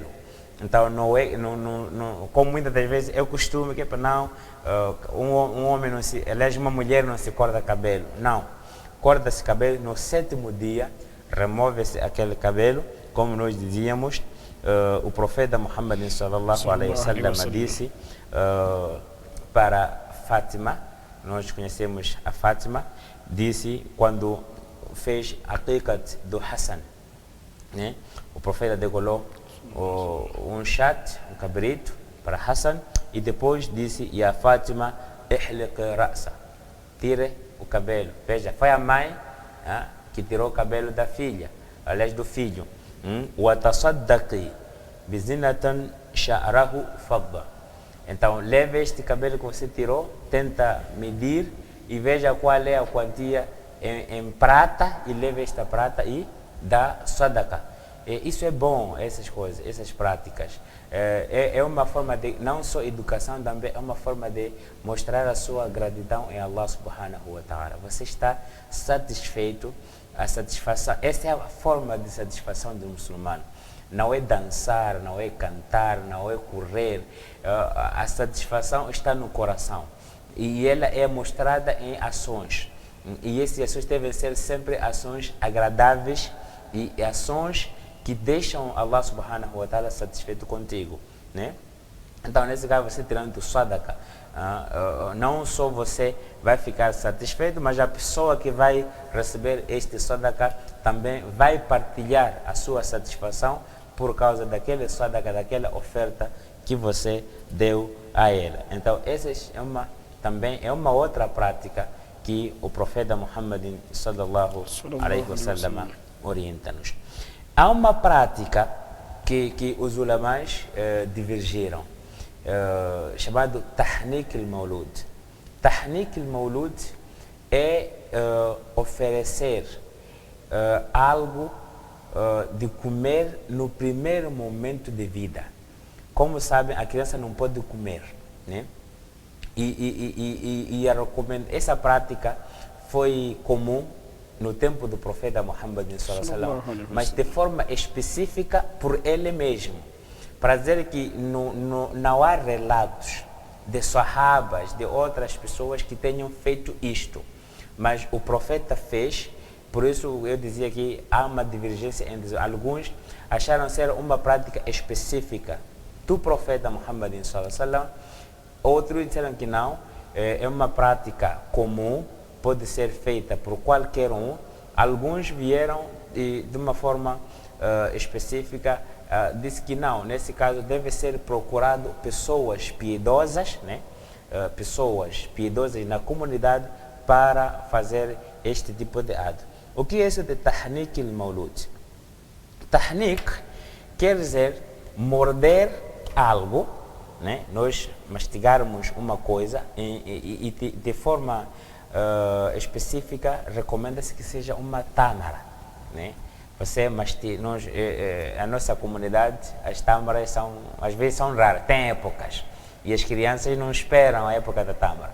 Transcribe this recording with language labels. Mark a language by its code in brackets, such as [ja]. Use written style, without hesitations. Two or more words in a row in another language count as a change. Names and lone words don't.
[pt] Então, como muitas das vezes é o costume que um homem não se, aliás, uma mulher não se corta cabelo. Não, corta-se cabelo no 7º dia, remove-se aquele cabelo, como nós dizíamos. O profeta Muhammad [ar] صلى الله عليه وسلم [pt] disse para Fátima, nós conhecemos a Fátima, disse quando fez a aqiqat do Hassan, né? O profeta degolou um chat, um cabrito para Hassan, e depois disse: "Ya Fátima, [ar] احلقي رأسه", [pt] tire o cabelo. Veja, foi a mãe que tirou o cabelo da filha, aliás do filho. [ar] "وتصدقي بزنة شعره فضة", [pt] então leve este cabelo que você tirou, tenta medir e veja qual é a quantia em prata, e leve esta prata e dá sadaqa. Isso é bom, essas coisas, essas práticas. É uma forma de, não só educação, também é uma forma de mostrar a sua gratidão em [ar] الله سبحانه وتعالى. [pt] Você está satisfeito, a satisfação, essa é a forma de satisfação do muçulmano. Não é dançar, não é cantar, não é correr. A satisfação está no coração. E ela é mostrada em ações. E essas ações devem ser sempre ações agradáveis e ações que deixam [ar] الله سبحانه وتعالى [pt] satisfeito contigo, né? Então, nesse caso, você tirando do sadaqa, não só você vai ficar satisfeito, mas a pessoa que vai receber este sadaqa também vai partilhar a sua satisfação por causa daquele sadaqa, daquela oferta que você deu a ela. Então, essa também é uma outra prática que o profeta Muhammad [ar] صلى الله عليه وسلم [pt] orienta-nos. Há uma prática que os ulamás divergiram, chamado [ar] تحنيك المولود. تحنيك المولود [pt] é oferecer algo de comer no primeiro momento de vida. Como sabem, a criança não pode comer, né? Essa prática foi comum no tempo do profeta Muhammad [ar] صلى الله عليه وسلم, [pt] mas de forma específica por ele mesmo, para dizer que não há relatos de sahabas, de outras pessoas que tenham feito isto, mas o profeta fez. Por isso eu dizia que há uma divergência entre alguns acharam ser uma prática específica do profeta Muhammad [ar] صلى الله عليه وسلم, [pt] outros disseram que não, é uma prática comum, pode ser feita por qualquer um. Alguns vieram de uma forma específica, disse que não, nesse caso deve ser procurado pessoas piedosas, né? Pessoas piedosas na comunidade para fazer este tipo de ato. O que é isso de [ar] تحنيك المولود? [pt] Tahnik quer dizer morder algo, né? Nós mastigarmos uma coisa e de forma específica recomenda-se que seja uma tâmara, né? Você a nossa comunidade, as tâmaras às vezes são raras, tem épocas e as crianças não esperam a época da tâmara.